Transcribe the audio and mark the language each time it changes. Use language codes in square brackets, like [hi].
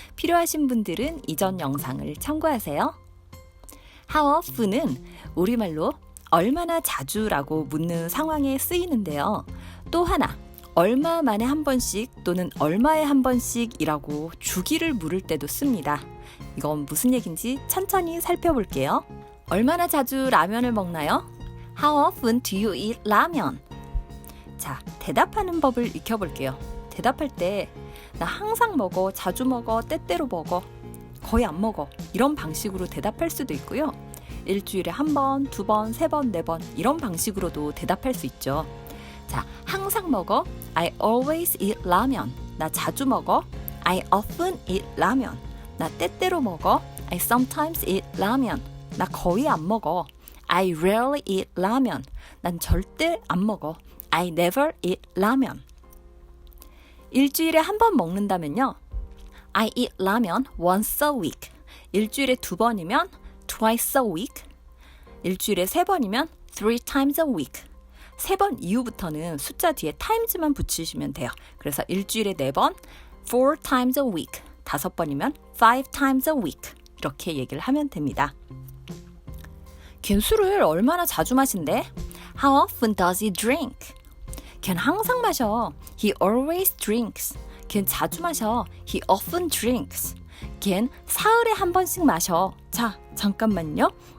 [ko] 필요하신 분들은 이전 영상을 참고하세요. [en] How often [ko] 은 우리말로 얼마나 자주라고 묻는 상황에 쓰이는데요. 또 하나, 얼마 만에 한 번씩 또는 얼마에 한 번씩이라고 주기를 물을 때도 씁니다. 이건 무슨 얘기인지 천천히 살펴볼게요. 얼마나 자주 라면을 먹나요? [en] How often do you eat 라면? [ko] 자, 대답하는 법을 익혀볼게요. 대답할 때 나 항상 먹어, 자주 먹어, 때때로 먹어, 거의 안 먹어 이런 방식으로 대답할 수도 있고요. 일주일에 한 번, 두 번, 세 번, 네 번 이런 방식으로도 대답할 수 있죠. 자, 항상 먹어, [en] I always eat 라면. [ko] 나 자주 먹어, [en] I often eat 라면. [ko] 나 때때로 먹어, [en] I sometimes eat 라면. [ko] 나 거의 안 먹어, [en] I rarely eat 라면. [ko] 난 절대 안 먹어, [en] I never eat 라면. [ko] 일주일에 한 번 먹는다면요, [en] I eat 라면 once a week. [ko] 일주일에 두 번이면 [en] twice a week. [ko] 일주일에 세 번이면 [en] three times a week. [ko] 세 번 이후부터는 숫자 뒤에 times만 붙이시면 돼요. 그래서 일주일에 네 번, [en] four times a week. [ko] 다섯 번이면 [en] five times a week. [ko] 이렇게 얘기를 하면 됩니다. 걘 술을 얼마나 자주 마신대? [en] How often does he drink? [ko] 걘 항상 마셔. [en] He always drinks. [ko] 걘 자주 마셔. [en] He often drinks. [ko] 걘 사흘에 한 번씩 마셔. 자, 잠깐만요.